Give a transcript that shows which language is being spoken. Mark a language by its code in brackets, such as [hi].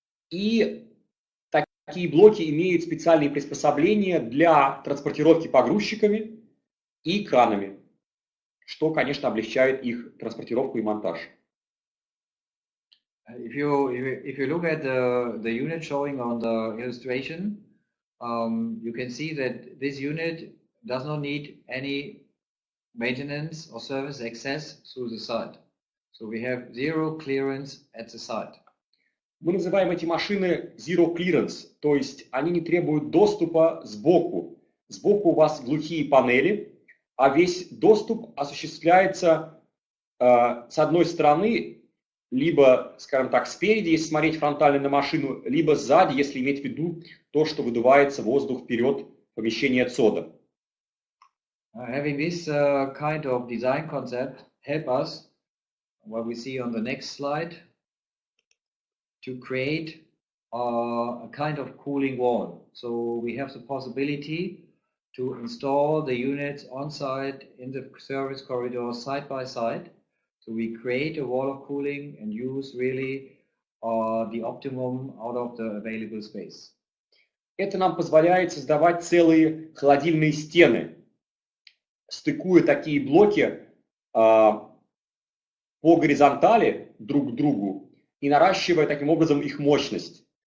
[ru] И такие блоки имеют специальные приспособления для транспортировки погрузчиками и кранами, что, конечно, облегчает их транспортировку и монтаж. [en] If you look at the unit showing on the illustration, you can see that this unit does not need any maintenance or service access through the site. So we have zero clearance at the site. [ru] Мы называем эти машины [en] zero clearance, [ru] то есть они не требуют доступа сбоку. Сбоку у вас глухие панели, а весь доступ осуществляется с одной стороны, либо, скажем так, спереди, если смотреть фронтально на машину, либо сзади, если иметь в виду то, что выдувается воздух вперед в помещение отсода. [en] Having this kind of design concept help us, what we see on the next slide, to create a kind of cooling wall. So we have the possibility to install the units on site in the service corridor side by side. So we create a wall of cooling and use really the optimum out of the available space. [ru] Это нам позволяет создавать целые холодильные стены, стыкуя такие блоки по горизонтали друг к другу и наращивая таким образом их мощность.